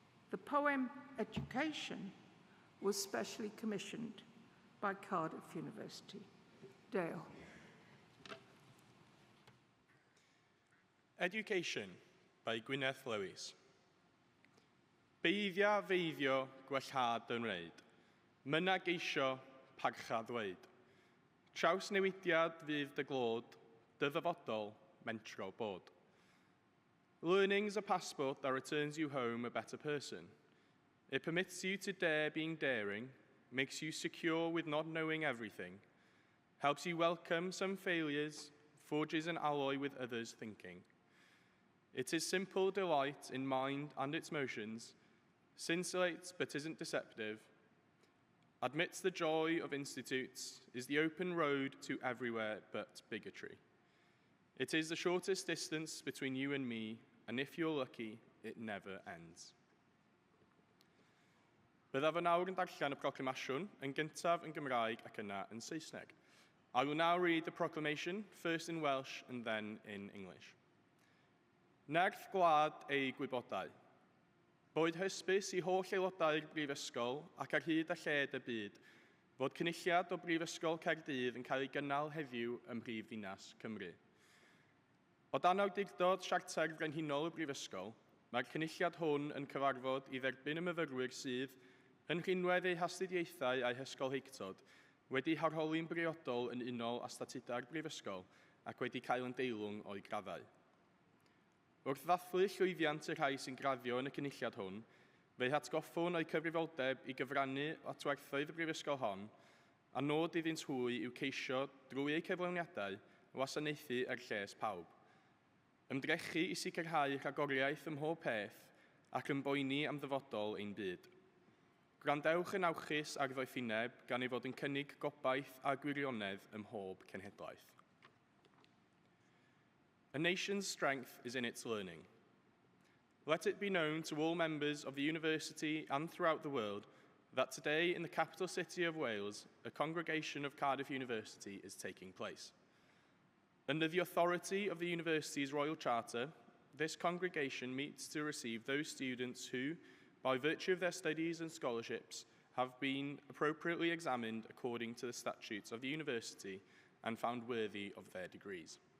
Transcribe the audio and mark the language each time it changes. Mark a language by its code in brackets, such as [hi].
[en] The poem Education was specially commissioned by Cardiff University. Dale. Education by Gwyneth Lewis. [cy] Beiddia feiddio gwellhad yn wneud, myna geisio parcha ddweud. Trawsnewidiad fydd dy glod, dy ddyfodol, mentro bod. [en] Learning's a passport that returns you home a better person. It permits you to dare being daring, makes you secure with not knowing everything, helps you welcome some failures, forges an alloy with others' thinking. It is simple delight in mind and its motions, scintillates but isn't deceptive, admits the joy of institutes, is the open road to everywhere but bigotry. It is the shortest distance between you and me, and if you're lucky, it never ends. [cy] Byddaf yn awr yn darllen y proclamasiwn yn gyntaf yn Gymraeg ac yna yn Saesneg. [en] I will now read the proclamation, first in Welsh and then in English. [cy] Nerth gwlad ei gwybodau. Boed hysbys i holl aelodau'r Brifysgol ac ar hyd a lled y byd fod cynulliad o Brifysgol Caerdydd yn cael ei gynnal heddiw ym Mhrifddinas Cymru. O dan awdurdod Siarter Frenhinol y Brifysgol, mae'r cynulliad hwn yn cyfarfod i dderbyn y myfyrwyr sydd, yn rhinwedd eu hastudiaethau a'u hysgolheictod, wedi harholi'n briodol yn unol â statudau'r Brifysgol ac wedi cael yn deilwng o'i graddau. Wrth ddathlu llwyddiant y rhai sy'n graddio yn y cynulliad hwn, fe'i hatgoffwn o'i cyfrifoldeb i gyfrannu at werthoedd y Brifysgol hon, a nod iddynt hwy i'w ceisio drwy eu cyflawniadau wasanaethu ar lles pawb. Ymdrechu i sicrhau rhagoriaeth ym mhob peth ac yn boeni am ddyfodol ein byd. Gwrandewch yn awchus ar ddoethineb gan ei fod yn cynnig gobaith a gwirionedd ym mhob cenhedlaeth. [en] A nation's strength is in its learning. Let it be known to all members of the university and throughout the world that today in the capital city of Wales, a congregation of Cardiff University is taking place. Under the authority of the university's Royal Charter, this congregation meets to receive those students who, by virtue of their studies and scholarships, have been appropriately examined according to the statutes of the university and found worthy of their degrees.